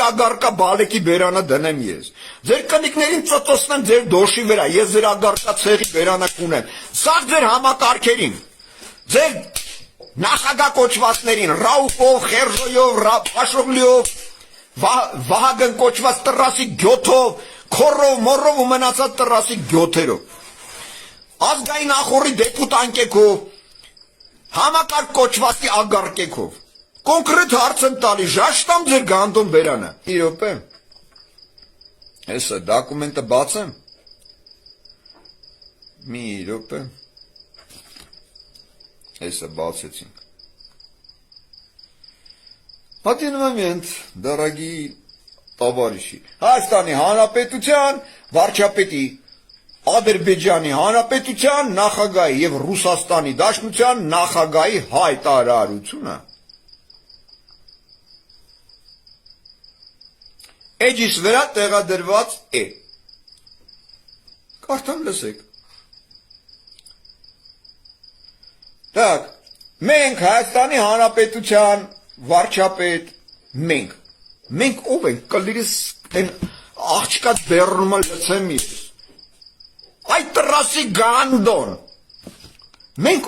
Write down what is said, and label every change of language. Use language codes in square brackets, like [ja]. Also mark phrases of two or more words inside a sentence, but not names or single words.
[hy] ագարկա բալեկի բերանը դնեմ ես։ Ձեր կնիկներին ծծծնեմ ձեր դոշի վրա, ես ձեր ագարկա ցեղի բերանը կունեմ։ Սա ձեր համակարգերին։ Ձեր նախագահ կոչվածներին, Ռաուֆով, Խերժոյով, Փաշօղլիով, Վահագն կոչված տրասի գյոթով, Քորով, Մորով ու մնացած տրասի գյոթերով։ Ազգային ախորի դեպուտանկ եկով, համակարգ կոչվածի ագարկեկով։ Կոնկրետ հարց եմ տալի, ժաշտամ ձեր գանդոն բերանը։ Իրոպե։ Հեսա դոկումենտը բացեմ։ Մի րոպե։ Հեսա բացեցինք։ [ru] Один момент, дорогие товарищи. [hy] Հայաստանի Հանրապետության վարչապետի, Ադրբեջանի Հանրապետության նախագահի եւ Ռուսաստանի Դաշնության նախագահի հայտարարությունը։ Էջիս վրա տեղադրված է։ Կարդամ լսեք։ Так, մենք Հայաստանի Հանրապետության վարչապետ, մենք ով ենք, կլիրիս են աղջկած բերնումը լծեմ ես, այդ տրասի գանդոն, մենք